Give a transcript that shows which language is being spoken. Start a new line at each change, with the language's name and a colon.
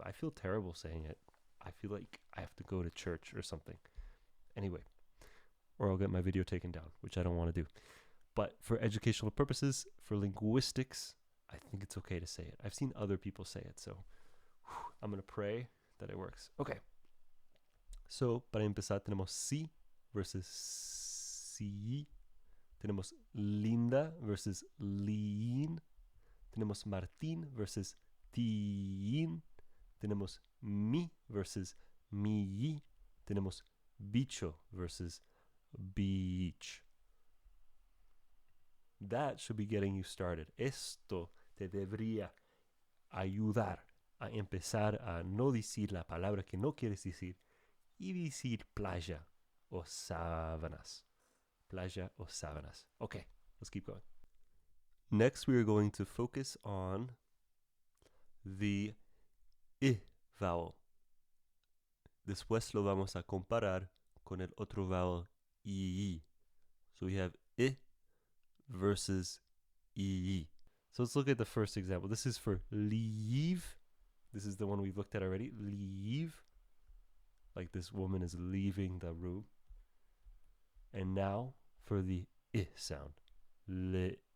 English: I feel terrible saying it. I feel like I have to go to church or something. Anyway, or I'll get my video taken down, which I don't want to do. But for educational purposes, for linguistics, I think it's okay to say it. I've seen other people say it, so I'm going to pray that it works. Okay.
Spanish: So, para empezar, tenemos sí versus sí. Tenemos linda versus lean. Tenemos Martín versus teen. Tenemos mi versus mi. Tenemos bicho versus beach.
English: That should be getting you started.
Spanish: Esto te debería ayudar a empezar a no decir la palabra que no quieres decir y decir playa o sábanas. Playa o sábanas.
English: Okay, let's keep going. Next, we are going to focus on the I vowel.
Spanish: Después lo vamos a comparar con el otro vowel I.
English: So we have I versus I. So let's look at the first example. This is for leave. This is the one we've looked at already. Leave. Like this woman is leaving the room. And now for the I sound. Live.